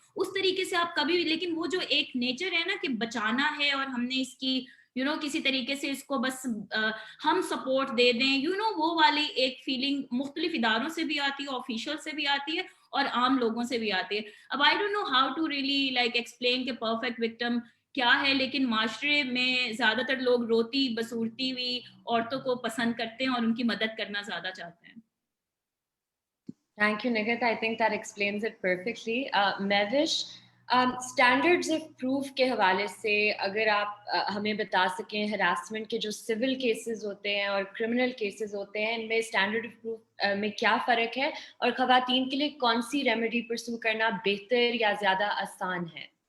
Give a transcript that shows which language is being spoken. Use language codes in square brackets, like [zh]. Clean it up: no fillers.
[ur] اس طریقے سے آپ کبھی, لیکن وہ جو ایک نیچر ہے نا کہ بچانا ہے اور ہم نے اس کی کسی طریقے سے اس کو بس ہم سپورٹ دے دیں, وہ والی ایک فیلنگ مختلف اداروں سے بھی آتی ہے, آفیشل سے بھی آتی ہے, اور عام لوگوں سے بھی آتی ہے. اب [en] I don't know how to really like explain [ur] کہ پرفیکٹ وکٹم کیا ہے, لیکن معاشرے میں زیادہ تر لوگ روتی بسورتی ہوئی عورتوں کو پسند کرتے ہیں اور ان کی مدد کرنا زیادہ چاہتے ہیں. [en] Thank you, Nighat. I think that explains it perfectly. [ur] Mehwish, standards of proof کے حوالے سے اگر آپ ہمیں بتا سکیں ہراسمنٹ کے جو سول کیسز ہوتے ہیں اور کرمنل کیسز ہوتے ہیں, ان میں اسٹینڈرڈ آف پروف میں کیا فرق ہے, اور خواتین کے لیے کون سی ریمیڈی پرسو کرنا بہتر یا زیادہ آسان ہے؟